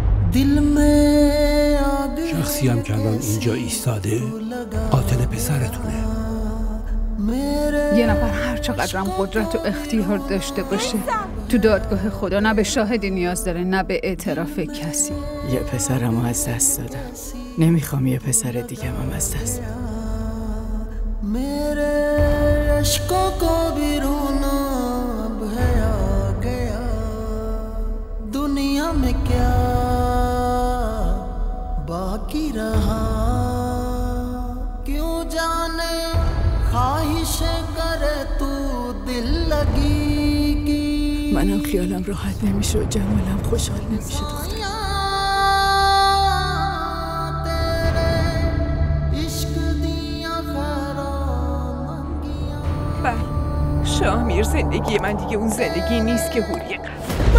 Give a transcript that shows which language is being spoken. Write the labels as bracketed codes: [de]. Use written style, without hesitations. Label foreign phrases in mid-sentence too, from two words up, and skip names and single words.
[fa] شخصی هم که الان اینجا ایستاده قاتل پسرتونه. یه نفر هر چقدرم قدرت و اختیار داشته باشه تو دادگاه خدا نه به شاهدی نیاز داره نه به اعتراف کسی. یه پسرمو از دست دادم، نمیخوام یه پسر دیگه هم از دست بدم. [hi] दुनिया में क्या बाकी रहा क्यों जाने ख्वाहिश करे तू दिल लगी की [fa] منم خیالم راحت نمیشه و جمالم خوشحال نمیشه دختر. شامیر زندگی من دیگه اون زندگی نیست که هوری قبل.